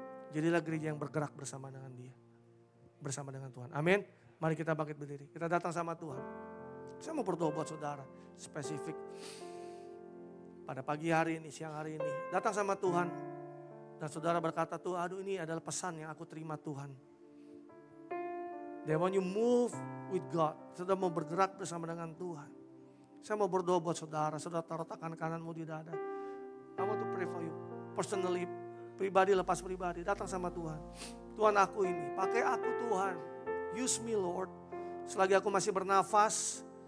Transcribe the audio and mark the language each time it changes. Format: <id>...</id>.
<id>Jadilah gereja yang bergerak bersama dengan dia. Bersama dengan Tuhan. Amin. Mari kita bangkit berdiri. Kita datang sama Tuhan. Saya mau berdoa buat saudara. Spesifik. Pada pagi hari ini, siang hari ini. Datang sama Tuhan. Dan saudara berkata, Tuh, aduh ini adalah pesan yang aku terima Tuhan.</id> <en>They want you move with God.</en> <id>Saudara mau bergerak bersama dengan Tuhan. Saya mau berdoa buat saudara. Saudara taruh tangan kananmu di dada.</id> <en>I want to pray for you.</en> <id>Personally, pribadi lepas pribadi. Datang sama Tuhan. Tuhan aku ini, pakai aku Tuhan.</id> <en>Use me Lord.</en> <id>Selagi aku masih bernafas.</id>